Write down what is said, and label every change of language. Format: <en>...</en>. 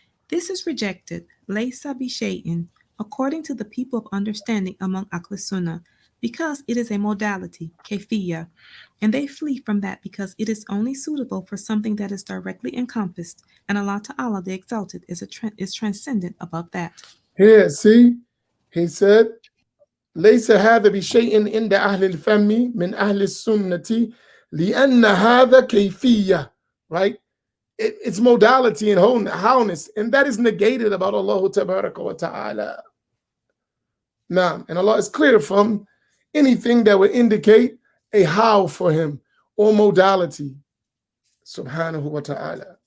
<en>This is rejected,</en> <ar>laysa bi shay'in,</ar> <en>according to the people of understanding among Al-Sunna, because it is a modality, kayfiyya, and they flee from that because it is only suitable for something that is directly encompassed, and Allah Ta'ala the Exalted is transcendent above that. here, see, he said,</en> <ar>ليس هذا بشيء عند أهل الفم من أهل السنة لأن هذا كيفية,</ar> <en>right? It's modality and wholeness, and that is negated about Allah tabaraka wa ta'ala. Now, and Allah is clear from anything that would indicate a how for him or modality, subhanahu wa ta'ala.</en>